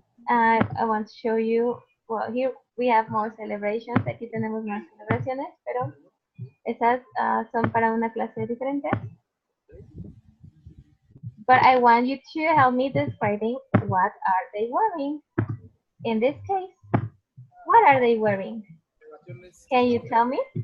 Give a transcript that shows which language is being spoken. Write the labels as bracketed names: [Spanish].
[English] I want to show you, well, here we have more celebrations. [Spanish] Aquí tenemos más celebraciones, pero esas son para una clase diferente. [English] But I want you to help me describing what are they wearing. In this case, what are they wearing? Can you tell me?